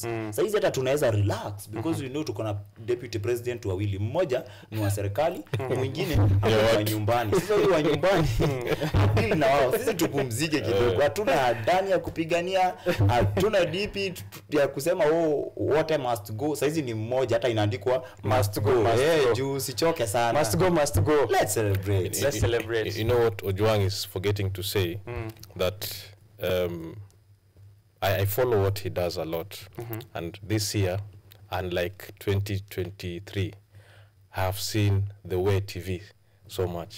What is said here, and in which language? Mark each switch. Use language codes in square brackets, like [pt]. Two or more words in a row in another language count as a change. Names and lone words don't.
[sw] Sasa hizi hata tunaweza [en] relax because we know [sw] tuko na deputy president wawili, mmoja ni wa serikali, mwingine ni wa nyumbani. Sasa huyu wa nyumbani deal na wao, sisi tupumzike kidogo. Hatuna ndani ya kupigania, hatuna DP ya kusema [en] what I must go. [sw] Sasa hizi ni mmoja, hata inaandikwa [en] must go. [sw] Juu usichoke sana. [en] Must go. Let's celebrate. Let's celebrate. You know what Ojwang is forgetting to say? That I follow what he does a lot. And this year, unlike 2023, I have seen the way TV so much.